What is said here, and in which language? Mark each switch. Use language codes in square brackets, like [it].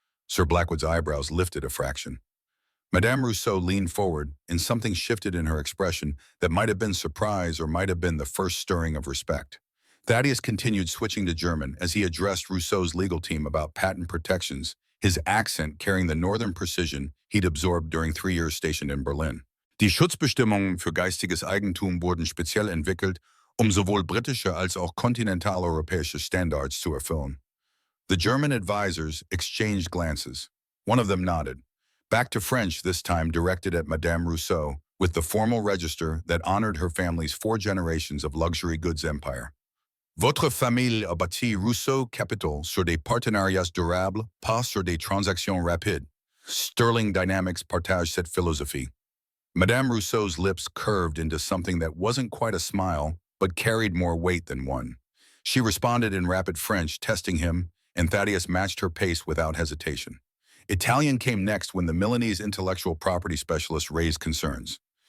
[en] Sir Blackwood's eyebrows lifted a fraction. Madame Rousseau leaned forward, and something shifted in her expression that might have been surprise or might have been the first stirring of respect. Thaddeus continued switching to German as he addressed Rousseau's legal team about patent protections, his accent carrying the northern precision he'd absorbed during 3 years stationed in Berlin. [de] Die Schutzbestimmungen für geistiges Eigentum wurden speziell entwickelt, sowohl britische als auch kontinentaleuropäische Standards zu erfüllen. [en] The German advisors exchanged glances. One of them nodded. Back to French, this time directed at Madame Rousseau, with the formal register that honored her family's 4 generations of luxury goods empire. [fr] Votre famille a bâti Rousseau Capital sur des partenariats durables, pas sur des transactions rapides. Sterling Dynamics partage cette philosophie. [en] Madame Rousseau's lips curved into something that wasn't quite a smile, but carried more weight than one. She responded in rapid French, testing him, and Thaddeus matched her pace without hesitation. Italian came next when the Milanese intellectual property specialist raised concerns.